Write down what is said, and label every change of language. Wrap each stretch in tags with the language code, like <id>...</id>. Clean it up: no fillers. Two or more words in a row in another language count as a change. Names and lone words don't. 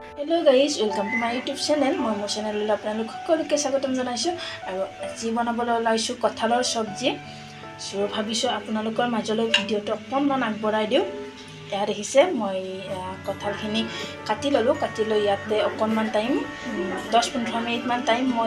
<en>hello guys welcome to my YouTube channel</en> <as>মই মোৰ চেনেল আপোনালোক সকলোকে স্বাগতম জনাইছোঁ আৰু আজি বনাবলৈ ওলাইছোঁ কঁঠালৰ সবজি সো ভাবিছোঁ আপোনালোকৰ মাজলৈ ভিডিওটো অকণমান আগবঢ়াই দিওঁ এয়া দেখিছে মই কঁঠালখিনি কাটি ললোঁ কাটি লৈ ইয়াতে অকণমান টাইম 10-15 মিনিট মান টাইম মই</as>